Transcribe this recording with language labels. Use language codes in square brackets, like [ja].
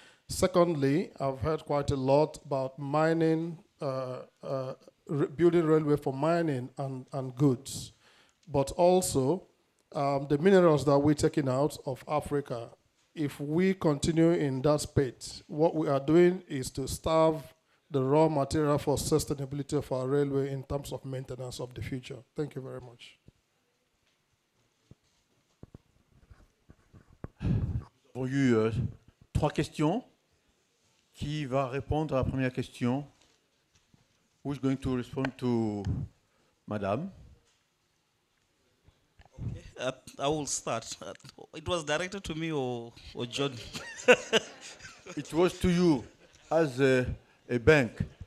[en] Secondly, I've heard quite a lot about mining, building railway for mining and goods, but also the minerals that we're taking out of Africa. If we continue in that space, what we are doing is to starve the raw material for sustainability of our railway in terms of maintenance of the future. Thank you very much. [fr] Nous avons eu 3 questions. Qui va répondre à la première question? [en] Who's going to respond to Madame? Okay. I will start. It was directed to me or John? It was to you as a bank.